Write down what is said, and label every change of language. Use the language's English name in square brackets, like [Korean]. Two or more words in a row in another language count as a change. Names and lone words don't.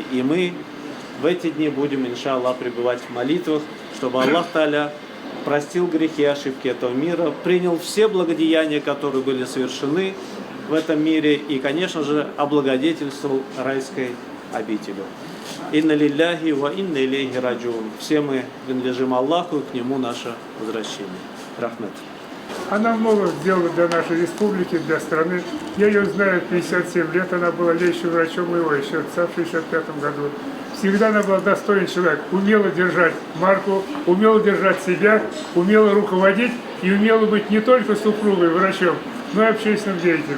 [Russian] И мы в эти дни будем, иншаллах, пребывать в молитвах, чтобы Аллах Та'аля простил грехи и ошибки этого мира, принял все благодеяния, которые были совершены в этом мире, и, конечно же, облагодетельствовал райской обителью. [Arabic] إنا لله وإنا إليه راجعون. [Russian] Все мы принадлежим Аллаху, и к Нему наше возвращение. Рахмет. Она много сделала для нашей республики, для страны. Я ее знаю 57 лет, она была лечащим врачом его еще в 1965 году. Всегда она была достойный человек, умела держать марку, умела держать себя, умела руководить и умела быть не только супругой, врачом, но и общественным деятелем.